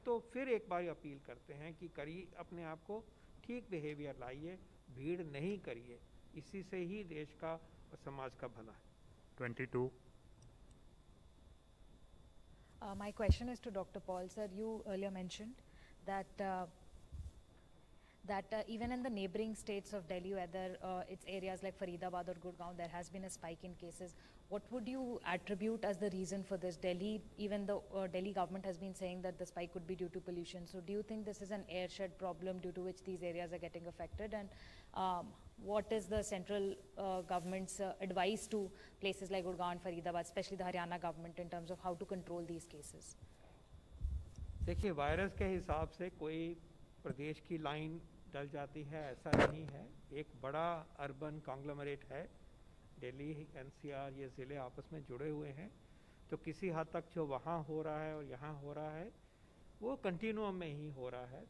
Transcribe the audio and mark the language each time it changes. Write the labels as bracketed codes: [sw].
[hi] तो फिर एक बार अपील करते हैं कि करिए, अपने आप को ठीक बिहेवियर लाइए, भीड़ नहीं करिए, इसी से ही देश का और समाज का भला है। 22. [en] My question is to Dr. Paul. Sir, you earlier mentioned that that even in the neighboring states of Delhi, whether it's areas like Faridabad or Gurgaon, there has been a spike in cases. What would you attribute as the reason for this? Delhi, even the Delhi government has been saying that the spike could be due to pollution. So do you think this is an airshed problem due to which these areas are getting affected? And what is the central government's advice to places like Gurgaon and Faridabad, especially the Haryana government, in terms of how to control these cases? [hi] देखिए, virus के हिसाब से कोई प्रदेश की line डल जाती है ऐसा नहीं है। एक बड़ा अर्बन कॉन्ग्लोमरेट है, दिल्ली, एनसीआर, ये ज़िले आपस में जुड़े हुए हैं, तो किसी हद तक जो वहाँ हो रहा है और यहाँ हो रहा है वो कंटिन्यूम में ही हो रहा है।